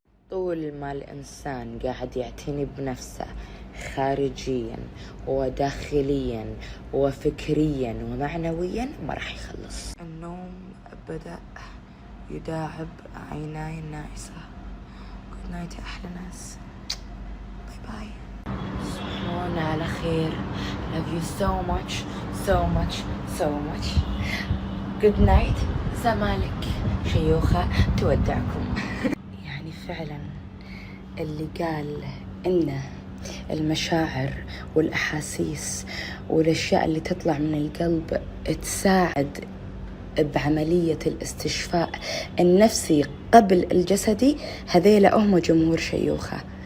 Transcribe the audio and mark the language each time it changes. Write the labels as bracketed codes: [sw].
[ar] طول ما الإنسان قاعد يعتني بنفسه خارجيا وداخليا وفكريا ومعنويا ما راح يخلص. النوم بدأ يداعب عيناي الناعسة. [en] Good night [ar] يا أحلى ناس. باي باي. تصبحون على خير. [en] Love you so much so much so much. Good night. [ar] زمالك شيوخة تودعكم. يعني فعلا اللي قال إن المشاعر والأحاسيس والأشياء اللي تطلع من القلب تساعد بعملية الاستشفاء النفسي قبل الجسدي، هذيلا هم جمهور شيوخة.